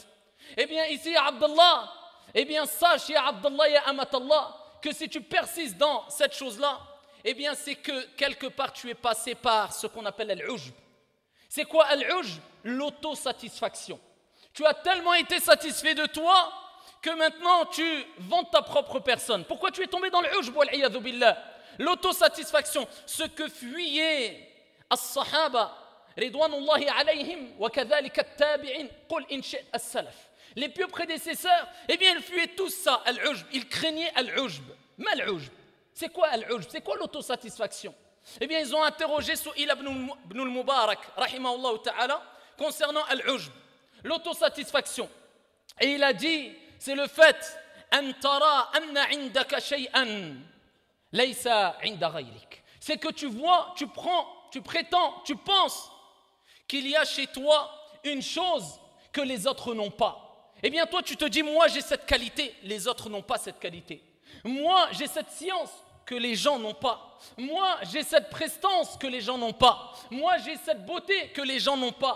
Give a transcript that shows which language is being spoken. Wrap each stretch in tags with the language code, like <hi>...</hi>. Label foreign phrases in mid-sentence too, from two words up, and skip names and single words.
<fr>Eh bien ici, ya Abdallah, eh bien sache, ya Abdallah, ya Amatallah, que si tu persistes dans cette chose-là, eh bien c'est que quelque part tu es passé par ce qu'on appelle al-ujb. C'est quoi al-ujb? L'autosatisfaction. Tu as tellement été satisfait de toi que maintenant tu vantes ta propre personne. Pourquoi tu es tombé dans l'ujb</fr> <ar>والعياذ بالله?</ar> <fr>L'autosatisfaction, ce que fuyaient</fr> <ar>الصحابة رضوان الله عليهم وكذلك التابعين قل إن شئت السلف.</ar> <fr>Les pieux prédécesseurs, eh bien ils fuyaient tout ça, al-ujb, ils craignaient al-ujb. Mais al-ujb, c'est quoi al-ujb? C'est quoi l'autosatisfaction? Eh bien, ils ont interrogé Sou'il ibn al-Mubarak,</fr> <ar>رحمه الله تعالى,</ar> <fr>concernant al-ujb, l'autosatisfaction. Et il a dit, c'est le fait,</fr> <ar>أن ترى أن عندك شيئا ليس عند غيرك.</ar> <fr>C'est que tu vois, tu prétends, tu penses qu'il y a chez toi une chose que les autres n'ont pas. Eh bien, toi, tu te dis, moi, j'ai cette qualité, les autres n'ont pas cette qualité. Moi, j'ai cette science que les gens n'ont pas. Moi, j'ai cette prestance que les gens n'ont pas. Moi, j'ai cette beauté que les gens n'ont pas.</fr>